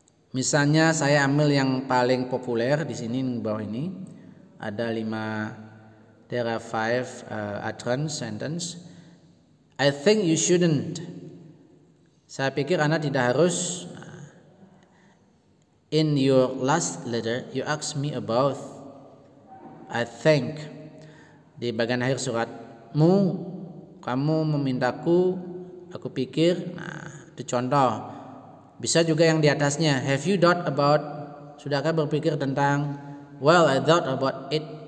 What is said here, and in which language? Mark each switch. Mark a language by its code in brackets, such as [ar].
[id] Misalnya saya ambil yang paling populer di sini di bawah ini, ada 5, [en] there are 5 utterance sentence. I think you shouldn't. [id] Saya pikir Anda tidak harus. [en] In your last letter, you ask me about. I think. [id] Di bagian akhir suratmu, kamu memintaku, aku pikir. Nah, itu contoh. Bisa juga yang di atasnya. [en] Have you thought about? [id] Sudahkah berpikir tentang? [en] Well, I thought about it.